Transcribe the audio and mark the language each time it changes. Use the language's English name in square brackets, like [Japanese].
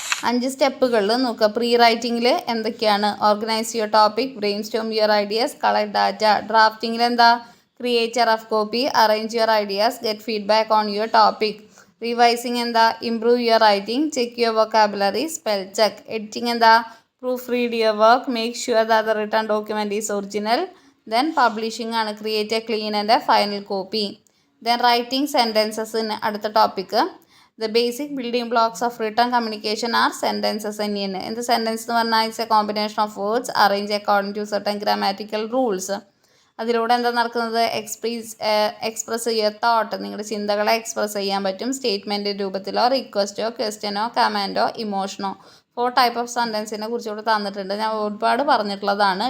[Malayalam] 5 സ്റ്റെപ്പുകളിൽ നോക്കുക. പ്രീ റൈറ്റിങ്ങിൽ എന്തൊക്കെയാണ്? [English] Organise your topic, brainstorm your ideas, collect data. [Malayalam] ഡ്രാഫ്റ്റിങ്ങിൽ എന്താ? [English] Create a rough copy, arrange your ideas, get feedback on your topic. [Malayalam] Revising എന്താ? [English] Improve your writing, check your vocabulary, spell check. [Malayalam] Editing എന്താ? [English] proofread your work, make sure that the written document is original. Then publishing [Malayalam] ആണ്, [English] create a clean and a final copy. Then writing sentences in [Malayalam] അടുത്ത topic. [English] The basic building blocks of written communication are sentences [Malayalam] തന്നെയാണ്. എന്ത് sentence എന്ന് പറഞ്ഞാൽ [English] It's a combination of words arrange according to certain grammatical rules. [Malayalam] അതിലൂടെ എന്താ നടക്കുന്നത്? Express ചെയ്യുക thought, നിങ്ങളുടെ ചിന്തകളെ എക്സ്പ്രസ് ചെയ്യാൻ പറ്റും സ്റ്റേറ്റ്മെൻറ്റ് രൂപത്തിലോ റിക്വസ്റ്റോ ക്വസ്റ്റ്യനോ കമാൻഡോ ഇമോഷനോ. 4 ടൈപ്പ് ഓഫ് സെൻറ്റൻസിനെ കുറിച്ച് ഇവിടെ തന്നിട്ടുണ്ട്. ഞാൻ ഒരുപാട് പറഞ്ഞിട്ടുള്ളതാണ്.